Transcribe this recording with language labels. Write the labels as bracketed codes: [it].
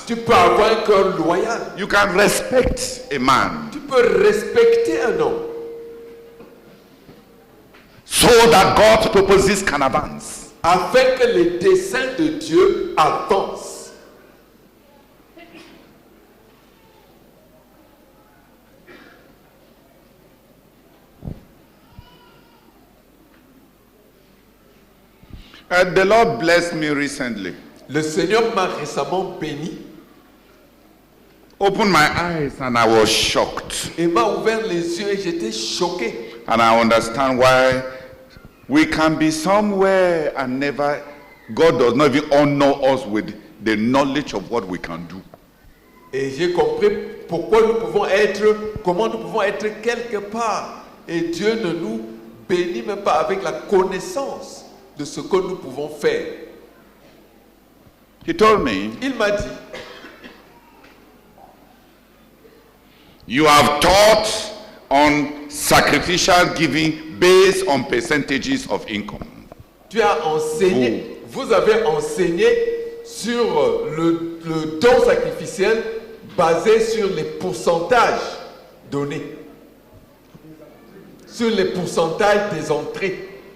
[fr] tu peux avoir un cœur loyal, [en] You can respect a man [fr] tu peux respecter un homme [en] so that God's purposes can advance. [fr] afin que les desseins de Dieu avancent. [en] The Lord blessed me recently. [fr] Le Seigneur m'a récemment béni [en] Opened my eyes and I was shocked. [fr] et m'a ouvert les yeux et j'étais choqué. [en] And I understand why we can be somewhere and never, God does not even honor us with the knowledge of what we can do. [fr] Et j'ai compris pourquoi nous pouvons être, comment nous pouvons être quelque part. Et Dieu ne nous bénit même pas avec la connaissance de ce que nous pouvons faire. [en] He told me, [fr] Il m'a dit, [en] you have taught on sacrificial giving based on percentages of income. [fr] tu as enseigné, vous avez enseigné sur le don sacrificiel basé sur les pourcentages donnés, sur les pourcentages des entrées.